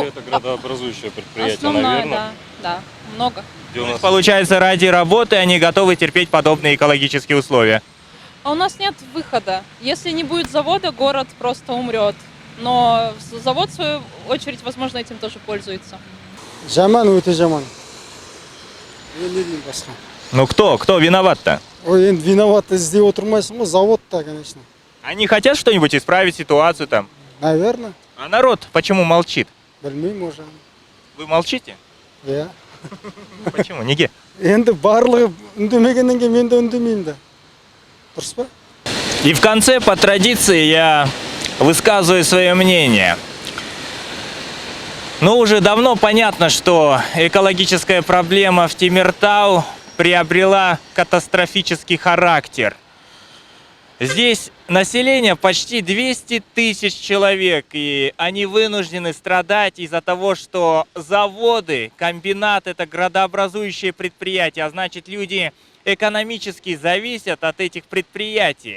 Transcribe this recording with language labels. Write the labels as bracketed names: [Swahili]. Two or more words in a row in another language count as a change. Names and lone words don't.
[Russian] Если это градообразующее предприятие, основное, наверное. да, много. Где у То есть, нас получается, ради работы они готовы терпеть подобные экологические условия. А у нас нет выхода. Если не будет завода, город просто умрет. Но завод, в свою очередь, возможно, этим тоже пользуется. [Kazakh] Жаман өте жаман. Мен не деймін басқа. [Russian] Ну кто виноват-то? [Kazakh] Ой, енді виноват іздеп отырмайсың ғой, [Russian] завод-то, конечно. Они хотят что-нибудь исправить ситуацию там? Наверное, А народ почему молчит? [Kazakh] білмеймін уже. [Russian] Вы молчите? [Kazakh] Иә. [Russian] Почему? Неге? [Kazakh] Енді барлығы үндемегеннен кейін мен де үндемеймін да. Дұрыс па? [Russian] И в конце, по традиции, я высказываю свое мнение. Ну, уже давно понятно, что экологическая проблема в Тимиртау приобрела катастрофический характер. Здесь население почти 200 тысяч человек, и они вынуждены страдать из-за того, что заводы, комбинат – это градообразующие предприятия, а значит, люди экономически зависят от этих предприятий.